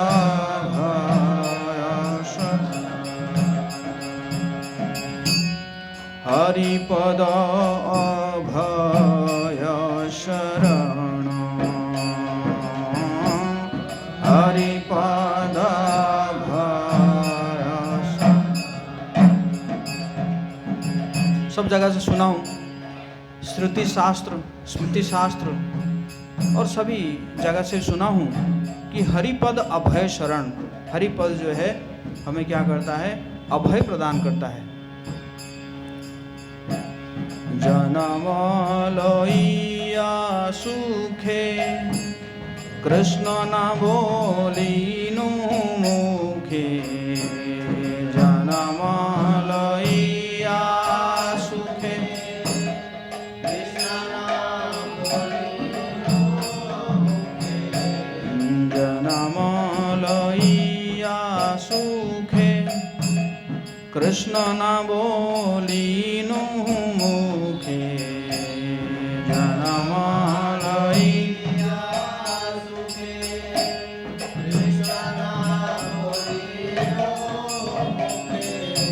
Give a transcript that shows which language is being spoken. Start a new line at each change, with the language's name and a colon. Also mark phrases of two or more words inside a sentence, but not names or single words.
Hindi: अभय शरण हरि पद अभय शरण हरि पद अभय शरण। सब जगह से सुना हूँ, श्रुति शास्त्र, स्मृति शास्त्र और सभी जगह से सुना हूँ कि हरिपद अभय शरण। हरिपद जो है हमें क्या करता है? अभय प्रदान करता है।
Bangla: জনম লইয়া সুখে কৃষ্ণ না বলিনু মুখে। জনম লইয়া সুখে জনম লইয়া সুখে কৃষ্ণ না বলিনু মুখে। জনম লইয়া সুখে কৃষ্ণ না বলিনু মুখে।